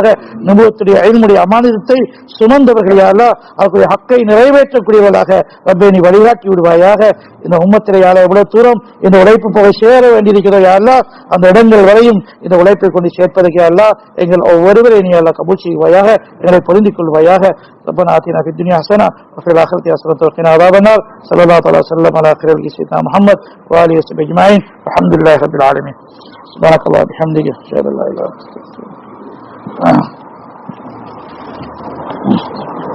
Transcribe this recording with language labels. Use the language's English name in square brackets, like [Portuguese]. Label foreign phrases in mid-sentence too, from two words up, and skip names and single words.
[Tamil] நுபுவத்துடைய ஐனுடைய அமானிதத்தை சுமந்தவர்கள் யா அல்லாஹ் அவர்களுடைய ஹக்கை நிறைவேற்றக்கூடியவர்களாக ரப்பே நீ வழிகாட்டி விடுவாயாக. இந்த உம்மத்திலே யா அல்லாஹ் எவ்வளவு தூரம் இந்த உழைப்பு போக சேர வேண்டியிருக்கிறோம் யா அல்லாஹ், அந்த இடங்கள் வரையும் இந்த உழைப்பை கொண்டு சேர்ப்பதற்கு யா அல்லாஹ் எங்கள் ஒவ்வொருவரை நீ அல்லாஹ் கபூல் செய்வாயாக. எங்களை புரிந்து கொள்வாயாக. [Arabic] ربنا آتنا في الدنيا حسنة وفي الآخرة حسنة وقنا عذاب النار. صلى الله عليه وسلم على خير سيدنا محمد وآله وصحبه أجمعين. والحمد لله رب العالمين. سبحانك اللهم وبحمدك أشهد أن لا إله إلا أنت.